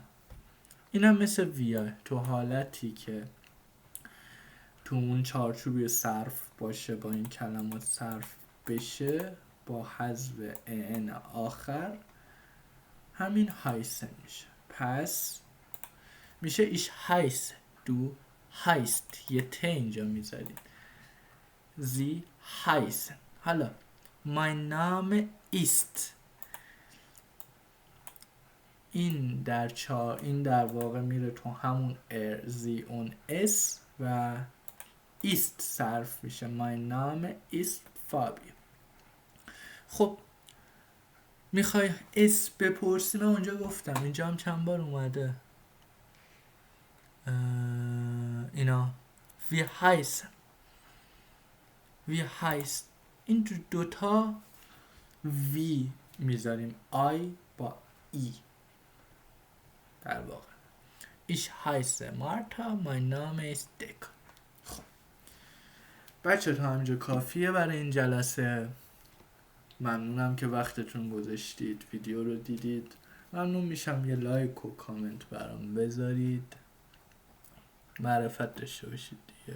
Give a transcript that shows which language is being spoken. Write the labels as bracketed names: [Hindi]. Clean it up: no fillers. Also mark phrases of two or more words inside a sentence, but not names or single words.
[Persian] اینم مثل ویه، تو حالتی که تو اون چارچوبی صرف باشه با این کلمات صرف بشه با حذف ان آخر، همین هایسن میشه. پس میشه [German] ich heiß du heißt, [Persian] یه ت اینجا میذارید. [German] Sie heißen. حالا mein Name ist، [Persian] این در واقع میره تو همون زی اون اس و ایست صرف میشه. [German] mein Name ist Fabio. [Persian] خب میخوای اس بپرسی، من اونجا گفتم، اینجا هم چند بار اومده اینا [German] wie heißen [Persian] این دوتا وی میذاریم، آی با ای در واقع. [German] Ich heiße Martha, mein Name ist Decker. [Persian] خب بچه تا همینجا کافیه برای این جلسه. ممنونم که وقتتون گذاشتید، ویدیو رو دیدید. ممنون میشم یه لایک و کامنت برام بذارید، معرفت داشته باشید دیگه.